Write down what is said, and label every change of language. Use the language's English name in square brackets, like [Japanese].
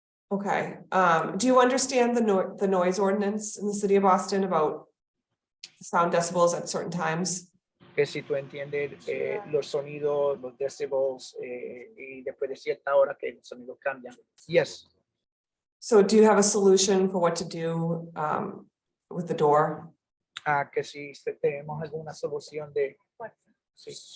[English] Okay, do you understand the noise ordinance in the city of Boston about sound decibels at certain times? [Spanish] Que si tú entiendes los sonidos, los decibels, y después de cierta hora que los sonidos cambian. [English] Yes, So do you have a solution for what to do with the door? [Spanish] que si tenemos alguna solución de sí.